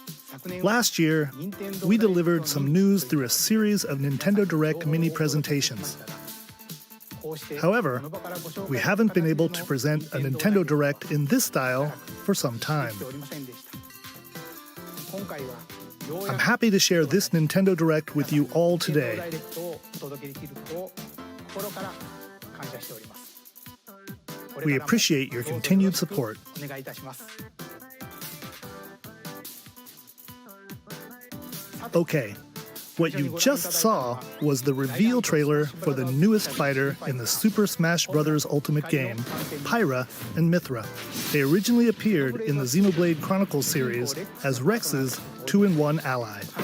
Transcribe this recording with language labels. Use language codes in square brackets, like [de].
[ja] 昨年 [en] Last year, [ja] 任天堂 [en] we delivered some news through a series of Nintendo Direct mini presentations. [ja] こうして [en] However, [ja] この場からご紹介 [en] we haven't been able to present a Nintendo Direct in this style for some time. [ja] しておりませんでした今回はよう [en] I'm [ja] やく [en] happy to share this Nintendo Direct with you all [ja] 任天堂ダイレクトをお届けできることを心から感謝しております [en] We appreciate your continued support. [ja] お願いいたします [en] Okay, what you just saw was the reveal trailer for the newest fighter in the Super Smash Bros. Ultimate game, Pyra and Mythra. They originally appeared in the Xenoblade Chronicles series as Rex's 2-in-1 ally.